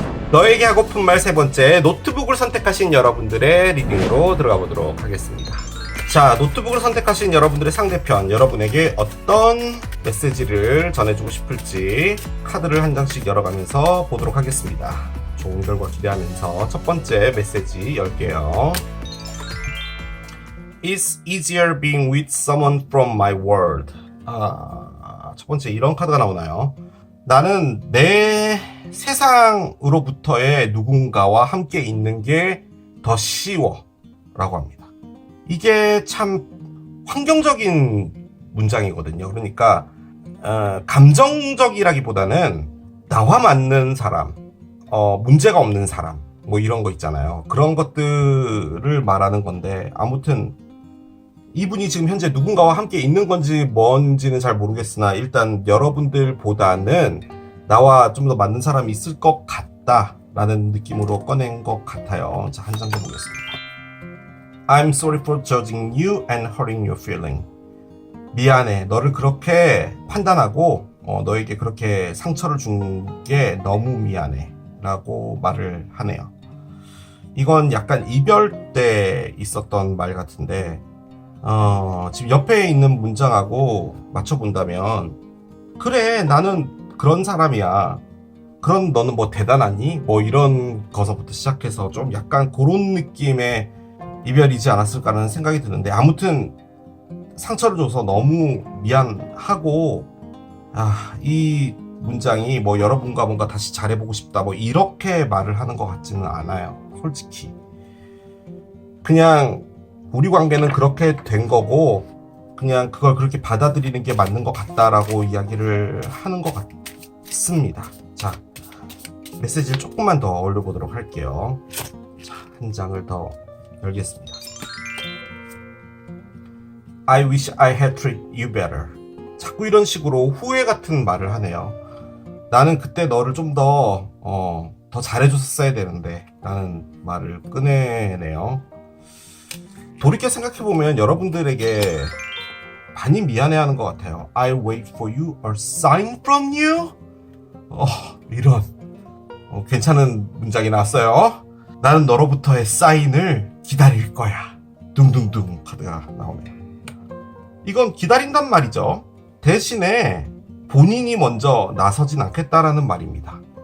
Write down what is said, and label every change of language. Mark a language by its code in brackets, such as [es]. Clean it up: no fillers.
[ko] 너에게 하고픈 말 세 번째, 노트북을 선택하신 여러분들의 리딩으로 들어가 보도록 하겠습니다. 자, 노트북을 선택하신 여러분들의 상대편, 여러분에게 어떤 메시지를 전해주고 싶을지 카드를 한 장씩 열어가면서 보도록 하겠습니다. 좋은 결과 기대하면서 첫 번째 메시지 열게요. [en] It's easier being with someone from my world. [ko] 첫 번째 이런 카드가 나오나요? 나는 내 세상으로부터의 누군가와 함께 있는 게 더 쉬워 라고 합니다. 이게 참 환경적인 문장이거든요. 그러니까 감정적이라기보다는 나와 맞는 사람, 문제가 없는 사람, 뭐 이런 거 있잖아요. 그런 것들을 말하는 건데, 아무튼 이분이 지금 현재 누군가와 함께 있는 건지 뭔지는 잘 모르겠으나 일단 여러분들보다는 나와 좀 더 맞는 사람이 있을 것 같다 라는 느낌으로 꺼낸 것 같아요. 자, 한 장 더 보겠습니다. [en] I'm sorry for judging you and hurting your feeling. [ko] 미안해. 너를 그렇게 판단하고 너에게 그렇게 상처를 준 게 너무 미안해 라고 말을 하네요. 이건 약간 이별 때 있었던 말 같은데 지금 옆에 있는 문장하고 맞춰본다면, 그래 나는 그런 사람이야, 그런 너는 뭐 대단하니? 뭐 이런 거서부터 시작해서 좀 약간 그런 느낌의 이별이지 않았을까라는 생각이 드는데, 아무튼 상처를 줘서 너무 미안하고, 이 문장이 뭐 여러분과 뭔가 다시 잘해보고 싶다 뭐 이렇게 말을 하는 것 같지는 않아요. 솔직히 그냥 우리 관계는 그렇게 된 거고 그냥 그걸 그렇게 받아들이는 게 맞는 것 같다라고 이야기를 하는 것 같습니다. 자, 메시지를 조금만 더 올려보도록 할게요. 자, 한 장을 더 열겠습니다. [en] I wish I had treated you better. [ko] 자꾸 이런 식으로 후회 같은 말을 하네요. 나는 그때 너를 좀 더 잘해줬어야 되는데 라는 말을 꺼내네요. 돌이켜 생각해보면 여러분들에게 많이 미안해하는 것 같아요. [en] I wait for you a sign from you? [ko] 이런 괜찮은 문장이 나왔어요. 나는 너로부터의 사인을 기다릴 거야. 둥둥둥 카드가 나오네요. 이건 기다린단 말이죠. 대신에 본인이 먼저 나서진 않겠다라는 말입니다.